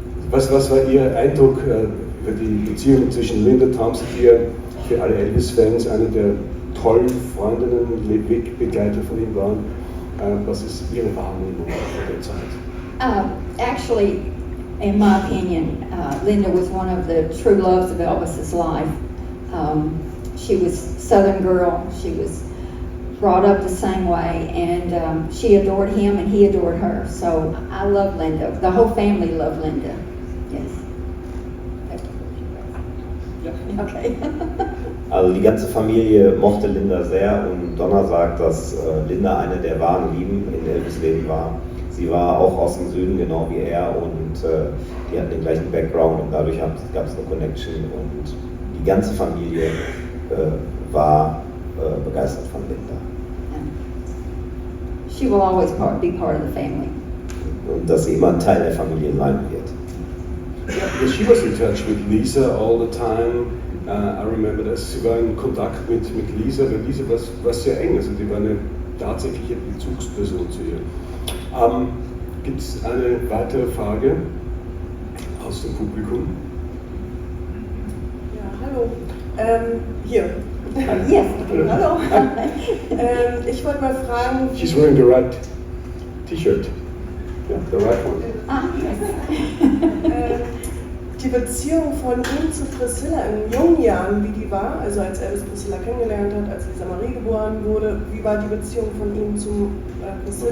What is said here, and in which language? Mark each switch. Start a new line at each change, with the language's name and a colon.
German: Was war Ihr Eindruck über die Beziehung zwischen Linda Thompson, die ja für alle Elvis-Fans eine der tollen Freundinnen und Wegbegleiter von ihm waren? Was ist Ihre Wahrnehmung von der Zeit?
English: Actually, in my opinion, Linda was one of the true loves of Elvis's life. She was a Southern girl. She was brought up the same way, and she adored him and he adored her. So I love Linda. The whole family loved Linda. Yes. Okay.
German: Also die ganze Familie mochte Linda sehr und Donna sagt, dass Linda eine der wahren Lieben in Elvis' Leben war. Sie war auch aus dem Süden, genau wie er, und die hatten den gleichen Background und dadurch gab es eine Connection und die ganze Familie war begeistert von Linda.
English: She will always be part of the family.
German: Und dass sie immer ein Teil der Familie sein wird.
English: Yeah, because she was in touch with Lisa all the time. I remember that
German: sie war in Kontakt mit Lisa, weil Lisa war sehr eng, also die war eine tatsächliche Bezugsperson zu ihr. Gibt es eine weitere Frage aus dem Publikum? Ja, hallo. Hier.
English: Yes.
German: Hallo. Ich wollte mal fragen.
English: She's wearing the right T-shirt. Yeah, the right one.
German: Die Beziehung von ihm zu Priscilla in jungen Jahren, wie die war, also als Elvis Priscilla kennengelernt hat, als Lisa Marie geboren wurde, wie war die Beziehung von ihm zu Priscilla?